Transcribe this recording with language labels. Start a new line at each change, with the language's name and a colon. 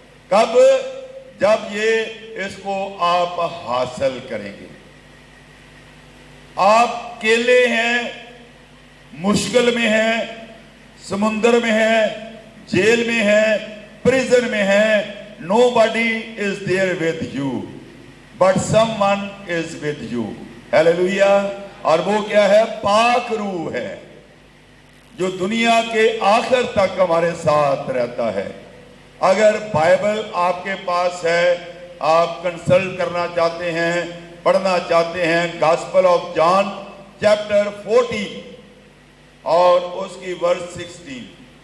Urdu: کب؟ جب یہ اس کو آپ حاصل کریں گے. آپ اکیلے ہیں، مشکل میں ہیں، سمندر میں ہیں، جیل میں ہیں، پریزن میں ہیں.
English: Nobody is there with you, but someone is with you. Hallelujah.
Urdu: اور وہ کیا ہے؟ پاک روح ہے جو دنیا کے آخر تک ہمارے ساتھ رہتا ہے. اگر بائبل آپ کے پاس ہے، آپ کنسلٹ کرنا چاہتے ہیں، پڑھنا چاہتے ہیں گاسپل آف جان چیپٹر 14 اور اس کی ورس 16.